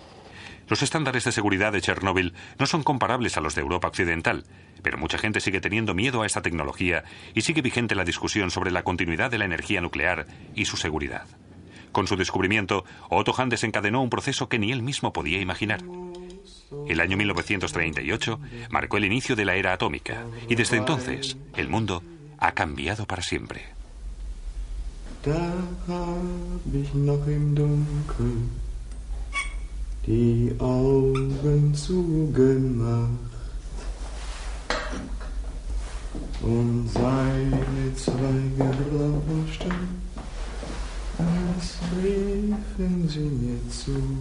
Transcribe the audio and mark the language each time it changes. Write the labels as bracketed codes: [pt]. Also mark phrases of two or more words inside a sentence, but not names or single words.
[es] Los estándares de seguridad de Chernóbil no son comparables a los de Europa Occidental, pero mucha gente sigue teniendo miedo a esta tecnología y sigue vigente la discusión sobre la continuidad de la energía nuclear y su seguridad. Con su descubrimiento, Otto Hahn desencadenó un proceso que ni él mismo podía imaginar. El año 1938 marcó el inicio de la era atómica y desde entonces el mundo ha cambiado para siempre. [de] Die Augen zugemacht und seine Zweige rauschten, als riefen sie mir zu.